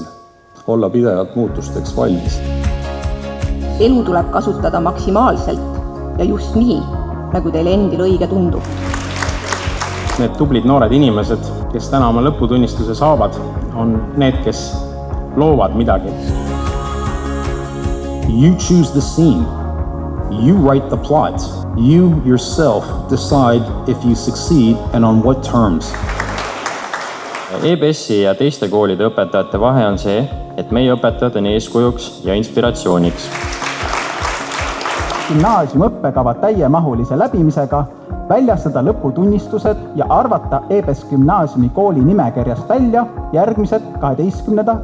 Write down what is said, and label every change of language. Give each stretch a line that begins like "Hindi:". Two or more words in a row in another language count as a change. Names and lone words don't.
Estonian: Olla pidevalt muutusteks valmis. Elu tuleb kasutada maksimaalselt ja just nii, nagu teile endil õige tundub. Need tublid noored inimesed, kes täna oma lõputunnistuse saavad, on need, kes loovad midagi.
English: You choose the scene. You write the plot. You yourself decide if you succeed and on what terms.
Estonian: EBS-i ja teiste koolide õpetajate vahe on see, et meie õpetajad on eeskujuks ja inspiratsiooniks. Gümnaasiumi õppekava täiemahulise läbimisega väljastada lõputunnistused ja arvata EBS gümnaasiumi kooli nimekirjast välja järgmised 12.